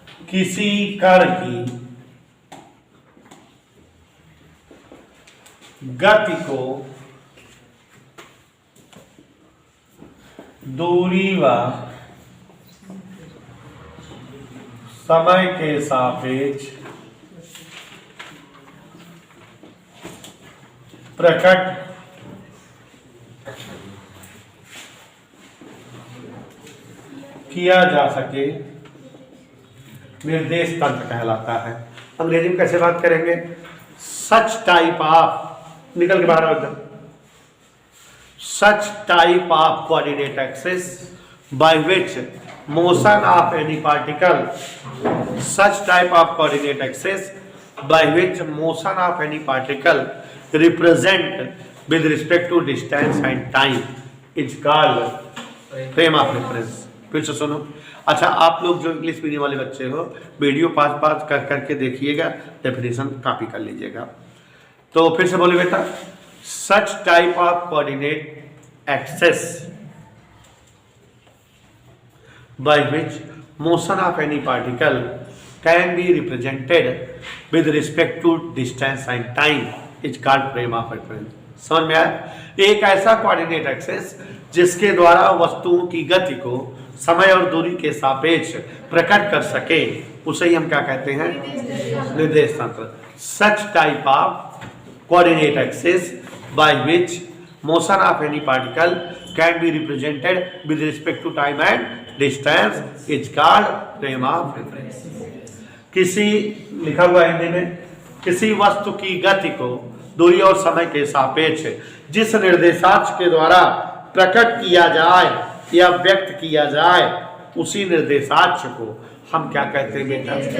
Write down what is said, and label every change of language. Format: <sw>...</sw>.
<hi>किसी कण की गति को दूरी व समय के सापेक्ष प्रकट किया जा सके निर्देश तंत्र कहलाता है। अंग्रेजी में कैसे बात करेंगे?</hi> <en>such type of,</en> <hi>निकल के बाहर एकदम,</hi> <en>such type of coordinate axis by which motion of any particle, such type of coordinate axis by which motion of any particle represent with respect to distance and time is called frame of reference।</en> <hi>फिर से सुनो। अच्छा, आप लोग जो English medium वाले बच्चे हो वीडियो पास पास कर करके देखिएगा, डेफिनेशन कॉपी कर लीजिएगा। तो फिर से बोले बेटा,</hi> <en>such type of coordinate axis by which motion of any particle can be represented with respect to distance and time is called frame of reference।</en> <hi>समझ में आया? एक ऐसा कोऑर्डिनेट एक्सिस जिसके द्वारा वस्तुओं की गति को समय और दूरी के सापेक्ष प्रकट कर सके उसे ही हम क्या कहते हैं? निर्देश तंत्र।</hi> <en>Such type of coordinate axis by which motion of any particle can be represented with respect to time and distance is called frame of reference.</en> <hi>किसी लिखा हुआ हिंदी में, किसी वस्तु की गति को दूरी और समय के सापेक्ष जिस निर्देशांक के द्वारा प्रकट किया जाए या व्यक्त किया जाए उसी निर्देशांक को हम क्या कहते हैं बेटा?</hi>